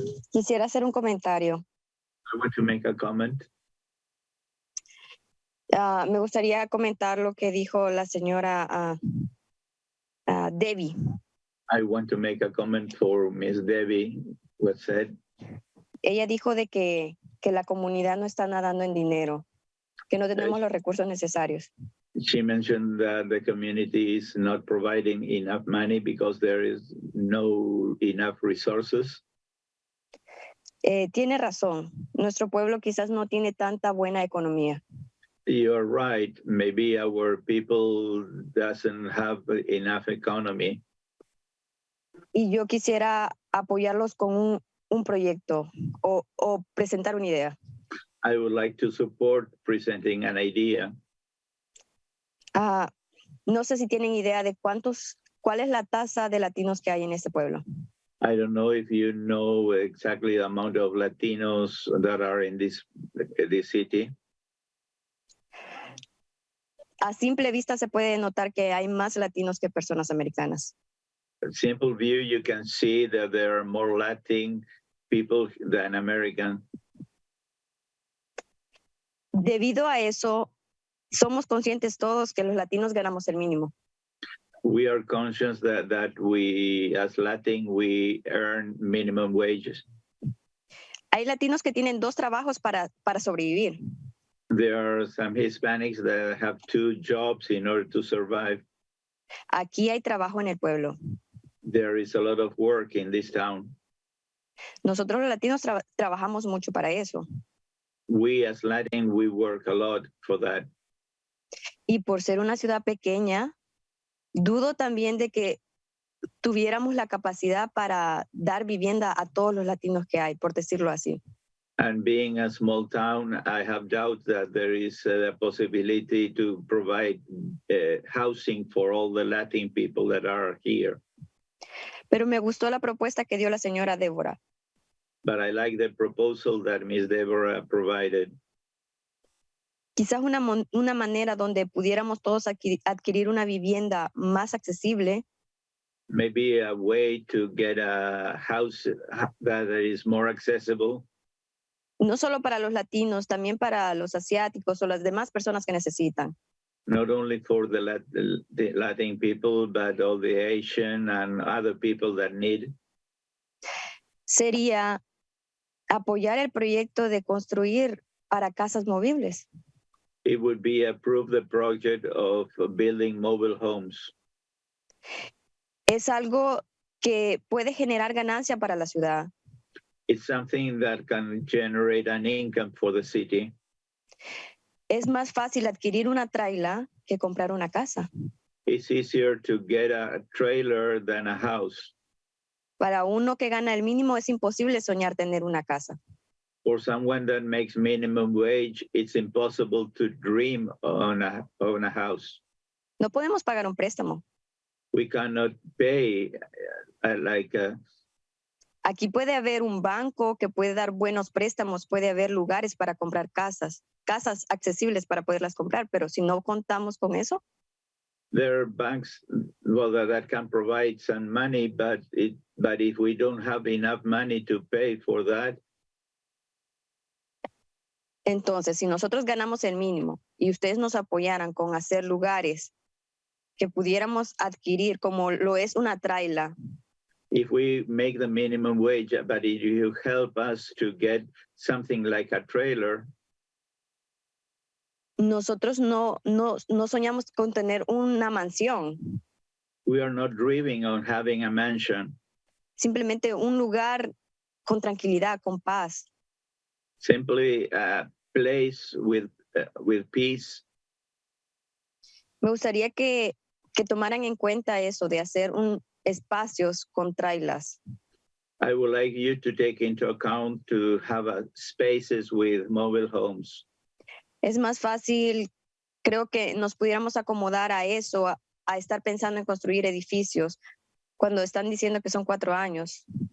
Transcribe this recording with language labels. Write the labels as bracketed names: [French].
[Spanish] Quisiera hacer un comentario. [English] I want to make a comment. [Spanish] Me gustaría comentar lo que dijo la señora Debbie. [English] I want to make a comment for Miss Debbie, what said. [Spanish] Ella dijo de que la comunidad no está nadando en dinero, que no tenemos los recursos necesarios. [English] She mentioned that the community is not providing enough money because there is no enough resources. [Spanish] Tiene razón. Nuestro pueblo quizás no tiene tanta buena economía. [English] You're right. Maybe our people doesn't have enough economy. [Spanish] Y yo quisiera apoyarlos con un proyecto o presentar una idea. [English] I would like to support presenting an idea. [Spanish] No sé si tienen idea de cuál es la tasa de latinos que hay en este pueblo. [English] I don't know if you know exactly the amount of Latinos that are in this city. [Spanish] A simple vista se puede notar que hay más latinos que personas americanas. [English] A simple view, you can see that there are more Latin people than American. [Spanish] Debido a eso, somos conscientes todos que los latinos ganamos el mínimo. [English] We are conscious that we, as Latin, we earn minimum wages. [Spanish] Hay latinos que tienen 2 trabajos para sobrevivir. [English] There are some Hispanics that have 2 jobs in order to survive. [Spanish] Aquí hay trabajo en el pueblo. [English] There is a lot of work in this town. [Spanish] Nosotros los latinos trabajamos mucho para eso. [English] We as Latin, we work a lot for that. [Spanish] Y por ser una ciudad pequeña, dudo también de que tuviéramos la capacidad para dar vivienda a todos los latinos que hay, por decirlo así. [English] And being a small town, I have doubt that there is a possibility to provide housing for all the Latin people that are here. [Spanish] Pero me gustó la propuesta que dio la señora Débora. [English] But I like the proposal that Ms. Deborah provided. [Spanish] Quizás una manera donde pudiéramos todos adquirir una vivienda más accesible. [English] Maybe a way to get a house that is more accessible. [Spanish] No solo para los latinos, también para los asiáticos o las demás personas que necesitan. [English] Not only for the Latin people, but all the Asian and other people that need. [Spanish] Sería apoyar el proyecto de construir para casas movibles. [English] It would be approve the project of building mobile homes. [Spanish] Es algo que puede generar ganancia para la ciudad. [English] It's something that can generate an income for the city. [Spanish] Es más fácil adquirir una traila que comprar una casa. [English] It's easier to get a trailer than a house. [Spanish] Para uno que gana el mínimo es imposible soñar tener una casa. [English] For someone that makes minimum wage, it's impossible to dream on a house. [Spanish] No podemos pagar un préstamo. [English] We cannot pay [Spanish] Aquí puede haber un banco que puede dar buenos préstamos, puede haber lugares para comprar casas accesibles para poderlas comprar, pero si no contamos con eso, [English] there are banks, well, that can provide some money, but if we don't have enough money to pay for that. [Spanish] Entonces, si nosotros ganamos el mínimo y ustedes nos apoyaran con hacer lugares que pudiéramos adquirir, como lo es una traila. [English] If we make the minimum wage, but if you help us to get something like a trailer. [Spanish] Nosotros no soñamos con tener una mansión. [English] We are not dreaming on having a mansion. [Spanish] Simplemente un lugar con tranquilidad, con paz. [English] Simply a place with peace. [Spanish] Me gustaría que tomaran en cuenta eso de hacer espacios con trailas. [English] I would like you to take into account to have spaces with mobile homes. [Spanish] Es más fácil, creo que nos pudiéramos acomodar a eso, a estar pensando en construir edificios, cuando están diciendo que son 4 años.